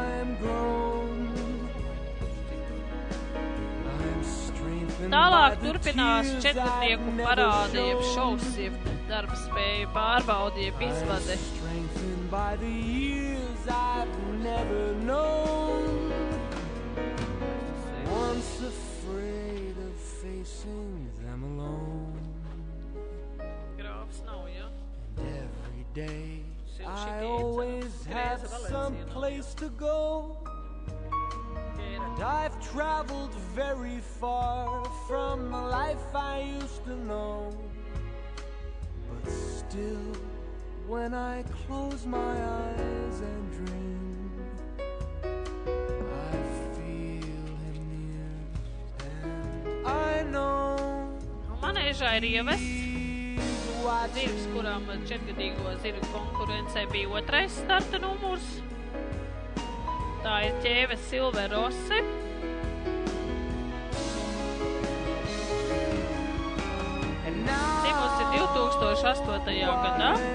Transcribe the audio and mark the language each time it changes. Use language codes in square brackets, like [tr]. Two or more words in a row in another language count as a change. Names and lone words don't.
[lv] Tālāk turpinās četrnieku parāde, jeb šovs, jeb darba spēju pārbaude, jeb izvade. Grāfs nav, ja? [en] I always have some place to go. And I've traveled very far from the life I used to know. But still, when I close my eyes and dream, I feel him near and I know. [lv] Manēžā ir ievests zirgs, kurām 4-gadīgo zirgu konkurencē bija 2. starta numurs. Tā ir ķēve Silver Rose. Dzimusi 2008. gadā.